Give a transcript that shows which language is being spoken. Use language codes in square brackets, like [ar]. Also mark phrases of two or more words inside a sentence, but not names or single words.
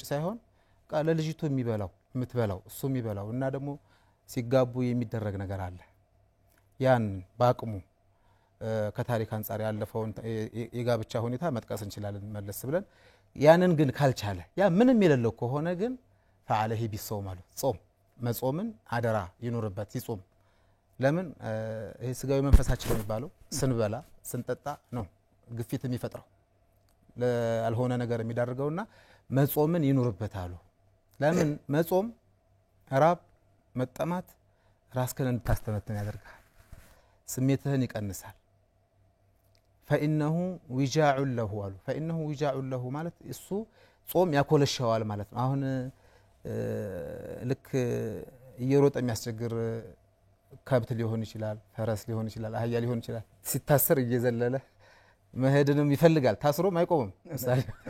[am] ሳይሆን ቃለ ልጅቱ የምትበላው እሱ የሚበላው እና ደግሞ ሲጋቡ የሚደረግ ነገር አለ ያን ባቅሙ ከታሪክ አንፃር ያለፈውን የጋብቻ ሁኔታ መጥቀስ እንችላለን መለስ ብለን ያንን ግን ካልቻለ ያ ምንም የሌለው ከሆነ ግን [ar] فعليه بالصوم [am] አሉ ጾም መጾምን አደራ ይኖርበት ይጾም ለምን ይሄ ስጋዊ መንፈሳችን የሚባለው ስንበላ ስንጠጣ ነው ግፊት የሚፈጥረው ለአልሆነ ነገር የሚዳርገውና መጾምን ይኖርበት አሉ ለምን መጾም ራብ መጠማት ራስከን እንድታስተነትን ያደርጋል ስሜትህን ይቀንሳል [ar] فإنه وجاع له [am] አሉ [ar] فإنه وجاع له [am] ማለት እሱ ጾም ያኮለሻዋል ማለት ነው አሁን ልክ እየሮጠ የሚያስቸግር ከብት ሊሆን ይችላል ፈረስ ሊሆን ይችላል አህያ ሊሆን ይችላል ሲታሰር እየዘለለ መሄድንም ይፈልጋል ታስሮም አይቆምም ምሳሌ